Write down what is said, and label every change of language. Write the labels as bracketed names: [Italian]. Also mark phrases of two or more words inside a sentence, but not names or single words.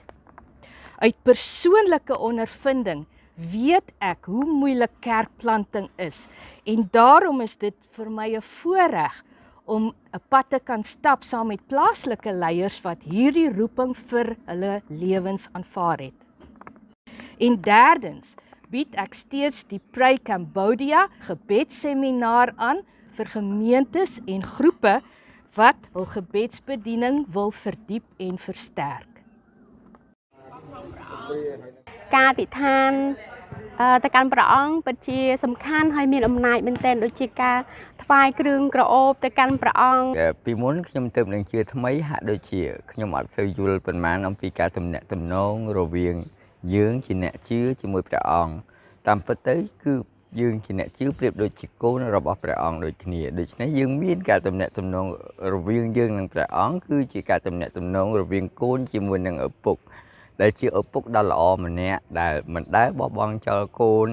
[Afrikaans] Uit persoonlike ondervinding weet ek hoe moeilik kerkplanting is en daarom is dit vir my 'n voorreg om 'n pad te kan stap saam met plaaslike leiers wat hierdie roeping vir hulle lewens aanvaar het. En derdens bied ek steeds die Pray Cambodia gebedsseminaar aan vir gemeentes en groepe wat hul gebedsbediening wil verdiep en versterk. [Khmer] ការអធិដ្ឋានទៅកាន់ព្រះអង្គពិតជាសំខាន់ហើយមានអំណាចមែនទែនដូចជាការថ្វាយគ្រឿងក្រអូបទៅកាន់ព្រះអង្គ ពីមុនខ្ញុំទើបនឹងជឿថ្មីហាក់ដូចជាខ្ញុំអត់សូវយល់ប៉ុន្មានអំពីការទំនាក់ទំនងរវាងយើងជាអ្នកជឿជាមួយព្រះអង្គតាមពិតទៅគឺយើងជាអ្នកជឿប្រៀបដូចជាកូនរបស់ព្រះអង្គដូចគ្នាដូច្នេះយើងមានការទំនាក់ទំនងរវាងយើងនិងព្រះអង្គគឺជាការទំនាក់ទំនងរវាងកូនជាមួយនឹងឪពុកដែលជាឪពុកដ៏ល្អម្នាក់ដែលមិនដែលបោះបង់ចោលកូន